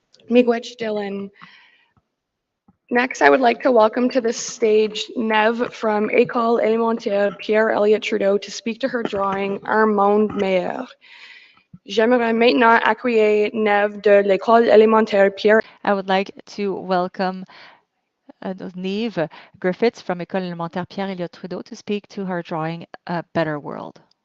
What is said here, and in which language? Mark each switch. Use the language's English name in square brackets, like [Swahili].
[English] Miigwech Dylan. Next, I would like to welcome to the stage Neve from École Élémentaire Pierre Elliott Trudeau to speak to her drawing Un monde meilleur. [French] J'aimerais maintenant accueillir Neve de l'École Élémentaire Pierre. [English] I would like to welcome Neve Griffiths from École élémentaire Pierre Elliott Trudeau to speak to her drawing A Better World.